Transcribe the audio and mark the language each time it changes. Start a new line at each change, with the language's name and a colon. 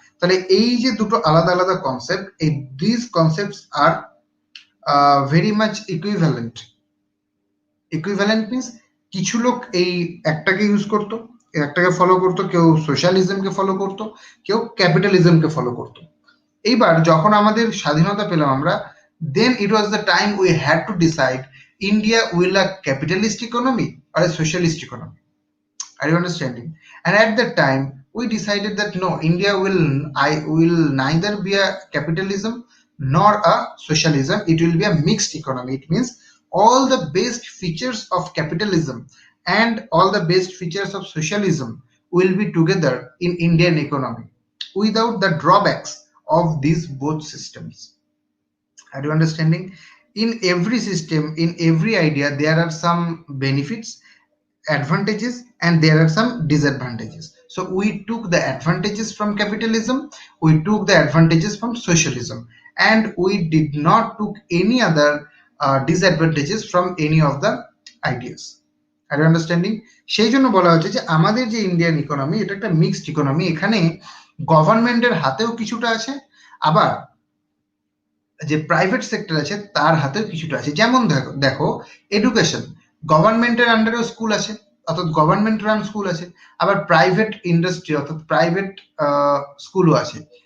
Bangla: তাহলে এই যে দুটো আলাদা আলাদা কনসেপ্ট, এই
English: This concepts are very much equivalent.
Bangla: Equivalent means কিছু লোক এই একটাকে ইউজ করতো, একটাকে ফলো করতো, কেউ সোশ্যালিজমকে ফলো করতো, কেউ ক্যাপিটালিজমকে ফলো করতো। এইবার যখন আমাদের স্বাধীনতা পেলাম আমরা,
English: then it was the time we had to decide India will a capitalist economy or a socialist economy. Are you understanding? And at that time we decided that no, India will neither be a capitalism nor a socialism. It will be a mixed economy. It means all the best features of capitalism and all the best features of socialism will be together in Indian economy without the drawbacks of these both systems. Are you understanding? In every system, in every idea, there are some benefits, advantages, and there are some disadvantages. So we took the advantages from capitalism, we took the advantages from socialism, and we did not took any other disadvantages from any of the ideas. Are you understanding?
Bangla: সেই জন্য বলা হচ্ছে যে আমাদের যে Indian economy, এটা একটা mixed economy. এখানে গভর্নমেন্টের হাতেও কিছুটা আছে, আবার যে প্রাইভেট সেক্টর আছে তার হাতেও কিছুটা আছে। যেমন দেখো এডুকেশন, গভর্নমেন্টের আন্ডারেও স্কুল আছে, অর্থাৎ গভর্নমেন্ট রান স্কুল আছে, আবার প্রাইভেট ইন্ডাস্ট্রি অর্থাৎ প্রাইভেট স্কুলও আছে।